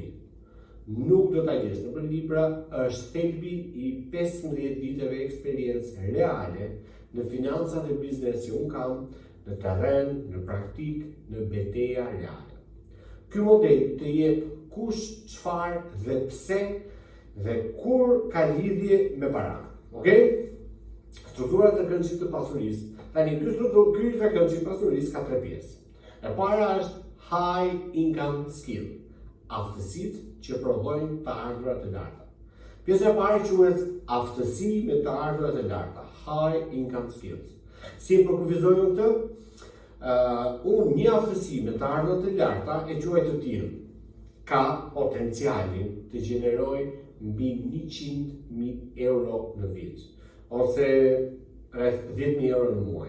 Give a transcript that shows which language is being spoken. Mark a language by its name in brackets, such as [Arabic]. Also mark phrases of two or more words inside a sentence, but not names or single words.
[Albanian] Nuk do ta gjesh nëpër libra, është thelbi i 15 viteve eksperiencë reale në financa dhe biznes që unë kam, në terren, në praktik, në betejë reale. Ky model të jep kush, çfarë dhe pse dhe kur ka lidhje me para. Okej? Struktura të trekëndshit të pasurisë. Tani ky trekëndshit të pasurisë ka 3 pjesë. E para është [English] high income skill, [Albanian] aftësitë që prodhojnë të ardhurat e larta. Pjesa e parë quhet aftësi me të ardhurat e larta, [English] high income skills. [Albanian] Si e përkufizojmë këtë? Unë një aftësi me të ardhurat e larta e quaj të tillë. Ka potencialin të gjenerojë mbi 100.000 euro në vit, ose rreth 10.000 euro në muaj.